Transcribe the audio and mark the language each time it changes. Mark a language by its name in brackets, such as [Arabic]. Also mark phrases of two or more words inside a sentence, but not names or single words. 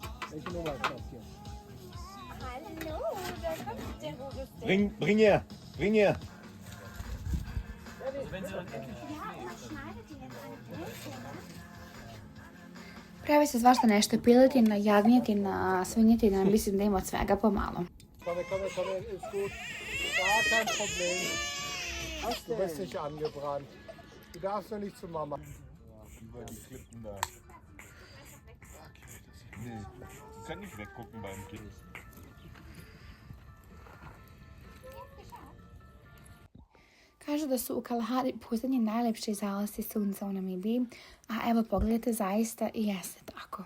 [German] Welche Nummer ist das hier? Hallo, da kommt der Rubus. Bring her! Bring her! Ja, und man schneidet die jetzt an Größe, ne? [Serbian] Pravi se svašta nešto, piletina, jagnjetina, svinjetina, mislim da ima od svega pomalo. [German] Komm, ist gut. Gar kein Problem. Du bist nicht angebrannt. Du darfst nur nicht zu Mama. Über die Klippen da. Nee, du kannst nicht weggucken beim Kind. [Serbian] Kažu da su u Kalahari poslednji najlepši zalasci sunca u Namibiji, a evo pogledajte, zaista i jeste tako.